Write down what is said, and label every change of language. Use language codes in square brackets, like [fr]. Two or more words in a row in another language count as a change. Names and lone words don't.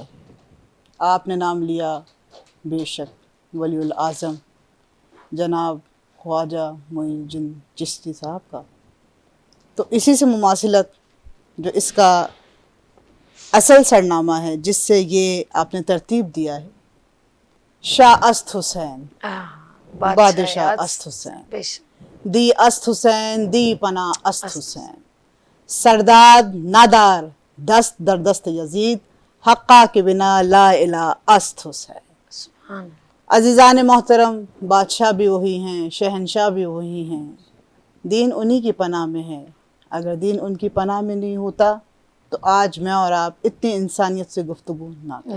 [ur] آپ نے نام لیا بے شک ولی الاعظم جناب خواجہ معین الدین چشتی صاحب کا، تو اسی سے مماثلت جو اس کا اصل سرنامہ ہے جس سے یہ آپ نے ترتیب دیا ہے، [fa] شاہ است حسین بادشاہ است حسین، [ur] بے شک [fa] دی است حسین دی پناہ است حسین، سرداد نادار دست در دست یزید، حقا کے بنا لا الہ است حسین۔ [ar] سبحان اللہ۔ [ur] عزیزان محترم، بادشاہ بھی وہی ہیں، شہنشاہ بھی وہی ہیں، دین انہی کی پناہ میں ہے۔ اگر دین ان کی پناہ میں نہیں ہوتا تو آج میں اور آپ اتنی انسانیت سے گفتگو نہ